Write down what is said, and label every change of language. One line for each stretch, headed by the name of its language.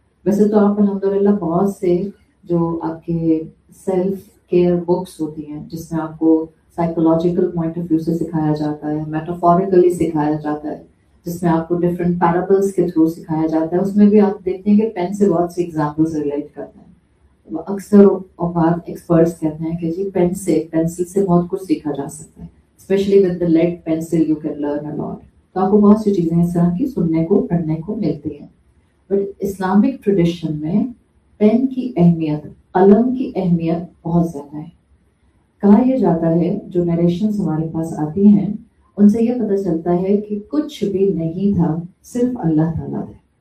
Urdu: ویسے تو آپ الحمدللہ بہت سے جو آپ کے سیلف کیئر بکس ہوتی ہیں جس میں آپ کو سائیکولوجیکل پوائنٹ آف ویو سے سکھایا جاتا ہے، میٹافوریکلی سکھایا جاتا ہے، جس میں آپ کو ڈفرینٹ پیرابلس کے تھرو سکھایا جاتا ہے، اس میں بھی آپ دیکھتے ہیں کہ پین سے بہت سی ایگزامپلس ریلیٹ کرتے ہیں۔ اکثر اوقات ایکسپرٹس کہتے ہیں کہ جی پین سے، پینسل سے بہت کچھ سیکھا جا سکتا ہے،
English: Especially with the lead pencil you can learn a lot.
Urdu: تو آپ کو بہت سی چیزیں اس طرح کی سننے کو پڑھنے کو ملتی ہیں. بٹ اسلامک ٹریڈیشن میں پین کی اہمیت، قلم کی اہمیت بہت زیادہ ہے. کہا یہ جاتا ہے جو نریشنز ہمارے پاس آتی ہیں ان سے یہ پتہ چلتا ہے کہ کچھ بھی نہیں تھا، صرف اللہ تعالیٰ تھے.